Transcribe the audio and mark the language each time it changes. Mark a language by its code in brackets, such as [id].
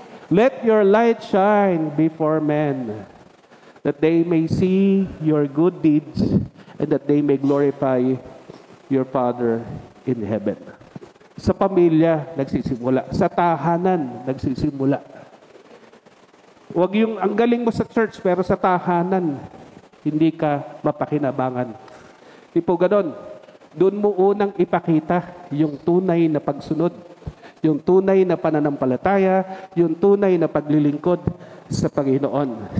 [en] Let your light shine before men, that they may see your good deeds and that they may glorify your Father in heaven. [tl] Sa pamilya, nagsisimula. Sa tahanan, nagsisimula. Huwag yung ang galing mo sa church pero sa tahanan, hindi ka mapakinabangan. Di po ganon. Doon mo unang ipakita yung tunay na pagsunod, yung tunay na pananampalataya, yung tunay na paglilingkod sa Panginoon.